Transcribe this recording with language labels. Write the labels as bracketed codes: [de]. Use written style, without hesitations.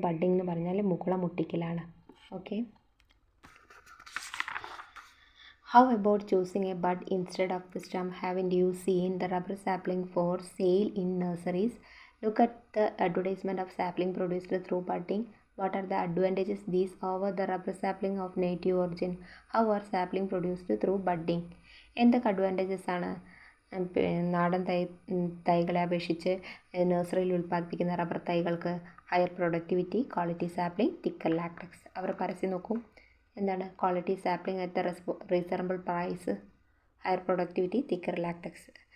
[ml] Budding എന്ന് പറഞ്ഞാൽ മുകുളം മുട്ടിക്കലാണ്. [en] Okay, how about choosing a bud instead of the stem? Haven't you seen the rubber sapling for sale in nurseries? Look at the advertisement of sapling produced through budding. What are the advantages these over the rubber sapling of native origin? How are sapling produced through budding? [ml] എന്തൊക്കെ advantages ആണ് നാടൻ തൈകളെ അപേക്ഷിച്ച് നഴ്സറിയിൽ ഉൽപ്പാദിപ്പിക്കുന്ന rubber തൈകൾക്ക്? [en] Higher productivity, quality sapling, thicker latex. [ml] അവർ പരസ്യം നോക്കും. [en] എന്താണ് quality sapling at reasonable price, higher productivity, thicker latex.